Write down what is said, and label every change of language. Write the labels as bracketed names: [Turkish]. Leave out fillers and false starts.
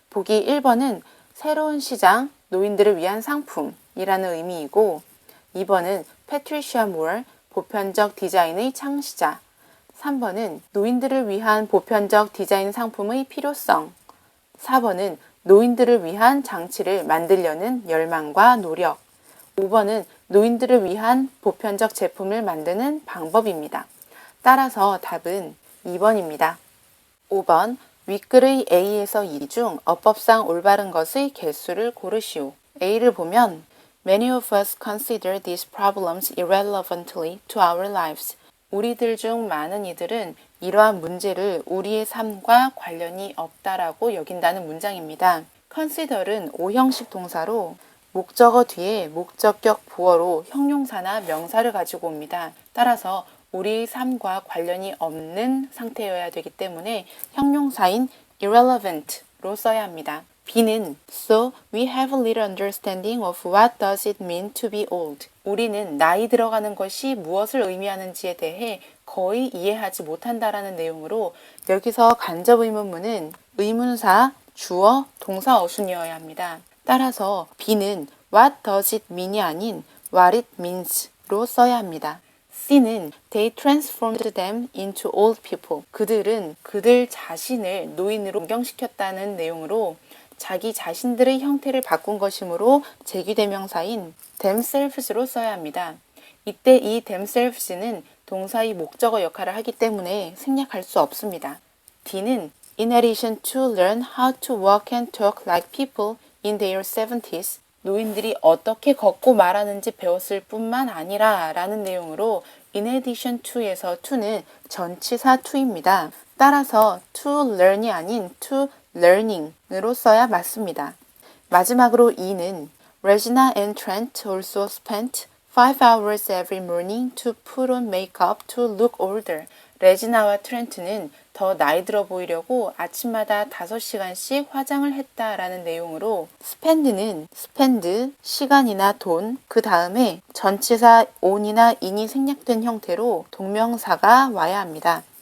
[Korean] 보기 1번은 새로운 시장, 노인들을 위한 상품이라는 의미이고 2번은 패트리시아 무얼, 보편적 디자인의 창시자 3번은 노인들을 위한 보편적 디자인 상품의 필요성 4번은 노인들을 위한 장치를 만들려는 열망과 노력 5번은 노인들을 위한 보편적 제품을 만드는 방법입니다. 따라서 답은 2번입니다. 5번 윗글의 A에서 E 중 어법상 올바른 것의 개수를 고르시오. A를 보면 [English] Many of us consider these problems irrelevantly to our lives. [Korean] 우리들 중 많은 이들은 이러한 문제를 우리의 삶과 관련이 없다라고 여긴다는 문장입니다. consider은 오형식 동사로 목적어 뒤에 목적격 부어로 형용사나 명사를 가지고 옵니다. 따라서 우리의 삶과 관련이 없는 상태여야 되기 때문에 형용사인 irrelevant로 써야 합니다. B는 [English] So we have little understanding of what does it mean to be old. [Korean] 우리는 나이 들어가는 것이 무엇을 의미하는지에 대해 거의 이해하지 못한다라는 내용으로 여기서 간접 의문문은 의문사, 주어, 동사 어순이어야 합니다. 따라서 B는 [English] What does it mean [Korean] 이 아닌 [English] What it means [Korean] 로 써야 합니다. C는 [English] They transformed them into old people. [Korean] 그들은 그들 자신을 노인으로 변경시켰다는 내용으로 자기 자신들의 형태를 바꾼 것이므로 제귀대명사인 themselves로 써야 합니다. 이때 이 themselves는 동사의 목적어 역할을 하기 때문에 생략할 수 없습니다. [English] D는 In addition to learn how to walk and talk like people in their 70s, [Korean] 노인들이 어떻게 걷고 말하는지 배웠을 뿐만 아니라 라는 내용으로 [English] in addition to에서 to는 전치사 to입니다. [Korean] 따라서 to learn이 아닌 to learning으로 써야 맞습니다. 마지막으로 E는 [English] Regina and Trent also spent 5 hours every morning to put on makeup to look older. [Korean] 레지나와 트렌트는 더 나이 들어 보이려고 아침마다 5시간씩 화장을 했다라는 내용으로 spend는 spend, 시간이나 돈, 그 다음에 전치사 on이나 in이 생략된 형태로 동명사가 와야 합니다.